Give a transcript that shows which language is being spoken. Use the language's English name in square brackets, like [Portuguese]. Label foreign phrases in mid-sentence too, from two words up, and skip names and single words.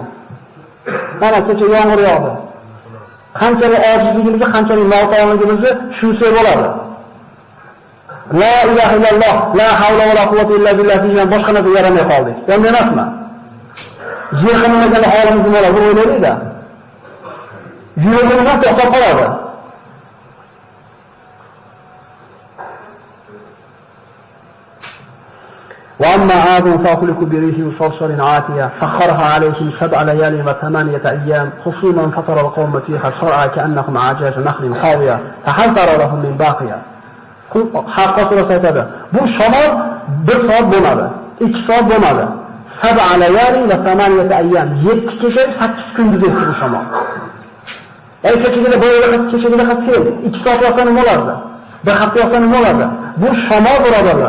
[Uzbek] Mana kecha yomg'ir yog'di. Qanchalik ojizligimizni, qanchalik noto'g'riligimizni tushunsak bo'ladi. [Arabic] لا إله إلا الله، لا حول ولا قوة إلا بالله [Uzbek] degan boshqa narsa yaramay qoldik. Endi emasmi? Yig'inmagan holimiz nima bo'ladi o'ylaydi-da. Yuragimiz to'xtab qoladi. [Arabic] وأما عاد فأهلكوا بريح صرصر عاتية سخرها عليهم 7 ليال و8 أيام حصوما فترى القوم فيها صرعى كأنهم أعجاز نخل خاوية فهل ترى لهم من باقية. [Uzbek] Haqqa surasi aytadi. Bu shamol 1 soat bo'lmadi, 2 soat bo'lmadi. [Arabic] 7 ليال و8 أيام. [Uzbek] 7 kecha 8 kunduz o'tdi bu shamol. Kechagina bo'yida kechagina qattiq 2 soat yoqqan nima bo'lardi? Bir hafta yoqqan nima bo'lardi? Bu shamol birodarlar.